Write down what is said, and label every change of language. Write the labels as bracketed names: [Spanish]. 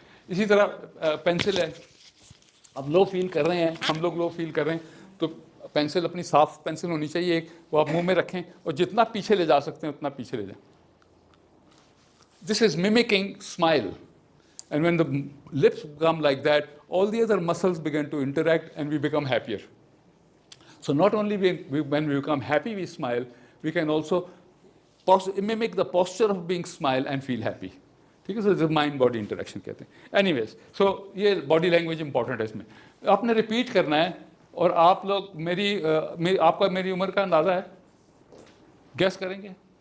[Hindi] इसी तरह पेंसिल है, अब लो फील कर रहे हैं, हम लोग लो फील कर रहे हैं, तो पेंसिल अपनी साफ पेंसिल होनी चाहिए एक, वो आप मुंह में रखें और जितना पीछे ले जा सकते हैं उतना पीछे ले जाएं। [English] This is mimicking smile, and when the lips become like that, all the other muscles begin to interact and we become happier. So not only when we become happy we smile, we can also mimic the posture of being smile and feel happy. [Hindi] ठीक है, so mind body interaction कहते हैं. Anyways, सो ये body language important है इसमें. आपने repeat करना है और आप लोग आपका मेरी उम्र का अंदाज़ा है, गैस करेंगे?